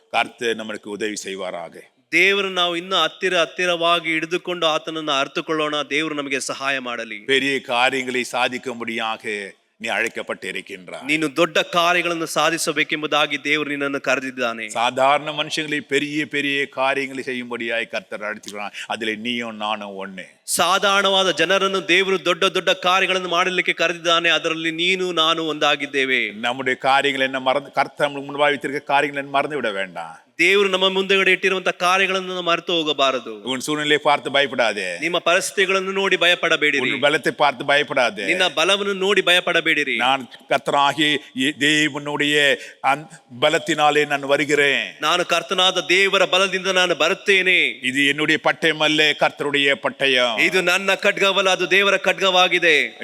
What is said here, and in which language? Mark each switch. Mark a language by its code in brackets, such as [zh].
[ta] கர்த்தர் நமக்கு உதவி செய்வாராக. [kn] ದೇವರು ನಾವು ಇನ್ನೂ ಹತ್ತಿರವಾಗಿ ಹಿಡಿದುಕೊಂಡು ಆತನನ್ನು ಅರ್ಥಕೊಳ್ಳೋಣ. ದೇವರು ನಮಗೆ ಸಹಾಯ ಮಾಡಲಿ. [ta] பெரிய காரியங்களை சாதிக்கும்படியாக நீ அழைக்கப்பட்டிருக்கின்றாய். [kn] ನೀನು ದೊಡ್ಡ ಕಾರ್ಯಗಳನ್ನು ಸಾಧಿಸಬೇಕೆಂಬುದಾಗಿ ದೇವರು ನಿನ್ನನ್ನು ಕರೆದಿದ್ದಾನೆ. [ta] சாதாரண மனுஷங்களை பெரிய பெரிய காரியங்களை செய்யும்படியாய் கர்த்தர் அழைத்திருக்கிறார். அதிலே நீயும் நானும் ஒண்ணே. [kn] ಸಾಧಾರಣವಾದ ಜನರನ್ನು ದೇವರು ದೊಡ್ಡ ಕಾರ್ಯಗಳನ್ನು ಮಾಡಲಿಕ್ಕೆ ಕರೆದಿದ್ದಾನೆ. ಅದರಲ್ಲಿ ನೀನು ನಾನು ಒಂದಾಗಿದ್ದೇವೆ. [ta] நம்முடைய காரியங்கள் என்ன மறந்து, கர்த்தர் முன்பாக வைத்திருக்க காரியங்கள் என்ன மறந்து விட வேண்டாம். [kn] ದೇವರು ನಮ್ಮ ಮುಂದೆಗಡೆ ಇಟ್ಟಿರುವಂತಹ ಕಾರ್ಯಗಳನ್ನು ನಾವು ಮರೆತು ಹೋಗಬಾರದು. [ta] உன் சூழ்நிலையை பார்த்து பயப்படாதே. [kn] ನಿಮ್ಮ ಪರಿಸ್ಥಿತಿಗಳನ್ನು ನೋಡಿ ಭಯಪಡಬೇಡಿರಿ. [ta] உன் பலத்தை பார்த்து பயப்படாதே. [kn] ನಿನ್ನ ಬಲವನ್ನು ನೋಡಿ ಭಯಪಡಬೇಡಿರಿ. [ta] நான் கர்த்தராகிய தேவனுடைய பலத்தினாலே நான் வருகிறேன். [kn] ನಾನು ಕರ್ತನಾದ ದೇವರ ಬಲದಿಂದ ನಾನು ಬರುತ್ತೇನೆ. [ta] இது என்னுடைய பட்டயம் அல்ல, கர்த்தருடைய பட்டயம். [kn] ಇದು ನನ್ನ ಖಡ್ಗವಲ್ಲ, ಅದು ದೇವರ ಖಡ್ಗವಾಗಿದೆ.